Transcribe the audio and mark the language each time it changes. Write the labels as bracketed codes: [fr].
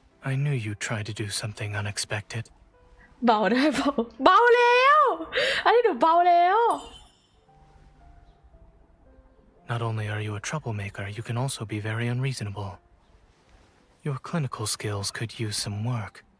[en] I knew you'd try to do something unexpected. [th] เบาได้เบาแล้วอันนี้หนูเบาแล้ว [en] Not only are you a troublemaker, you can also be very unreasonable. Your clinical skills could use some work.